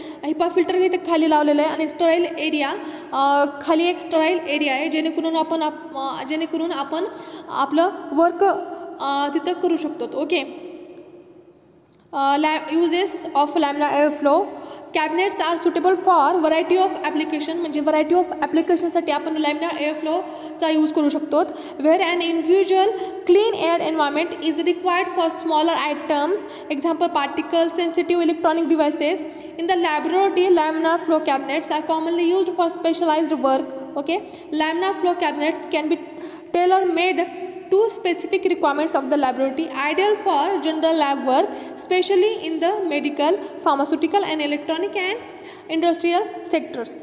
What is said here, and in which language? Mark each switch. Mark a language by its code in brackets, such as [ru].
[mr] HEPA filter इथे खाली लावलेलं आहे आणि स्टराईल एरिया, खाली एक स्टराईल एरिया आहे जेणेकरून आपण आपलं वर्क तिथं करू शकतो. [en] Okay, uses of laminar air flow. Cabinets are suitable for variety of application, [mr] म्हणजे व्हरायटी ऑफ ॲप्लिकेशनसाठी आपण लॅमिनार एअर फ्लोचा यूज करू शकतो. [en] Where an individual clean air environment is required for smaller items, example particles, sensitive electronic devices. In the laboratory, laminar flow cabinets are commonly used for specialized work. Okay, laminar flow cabinets can be tailor made to specific requirements of the laboratory, ideal for general lab work, especially in the medical, pharmaceutical and electronic and industrial sectors.